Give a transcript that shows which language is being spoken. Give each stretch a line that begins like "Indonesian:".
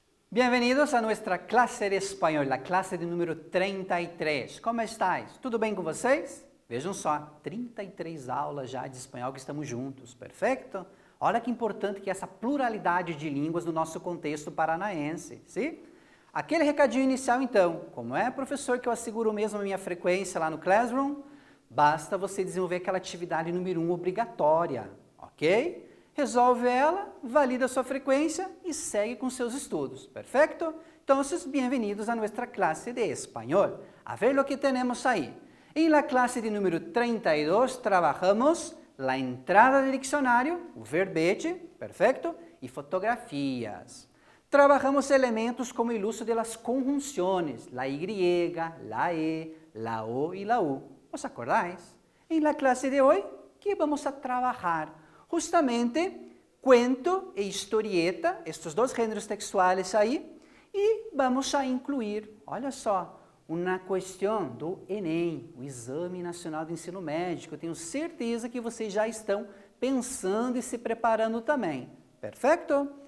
Spanish: Bienvenidos a nuestra clase de español, la clase de número 33. Como estáis?
Portuguese: Tudo bem com vocês? Vejam só, 33 aulas já de espanhol que estamos juntos, perfeito? Olha que importante que essa pluralidade de línguas no nosso contexto paranaense, sim? Aquele recadinho inicial então, como é, professor, que eu asseguro mesmo a minha frequência lá no Classroom? Basta você desenvolver aquela atividade número 1 obrigatória, ok? Resolve ela, valida a sua frequência e segue com seus estudos, perfeito? Então, bem-vindos a nossa classe de espanhol.
Spanish: A ver
Portuguese: o que temos aí.
Spanish: Em la clase de número 32, trabajamos la entrada del diccionário, o verbete, perfeito?
Portuguese: E fotografias.
Spanish: Trabajamos elementos como el uso de las conjunciones, la Y, la E, la O y la U. ¿Os acordáis? En la clase de hoy, ¿qué vamos a trabajar?
Portuguese: Justamente, cuento e historieta, estes dois gêneros textuais aí, e
Spanish: vamos a incluir,
Portuguese: olha só, uma questão do Enem, o Exame Nacional de Ensino Médio. Eu tenho certeza que vocês já estão pensando e se preparando também. Perfeito?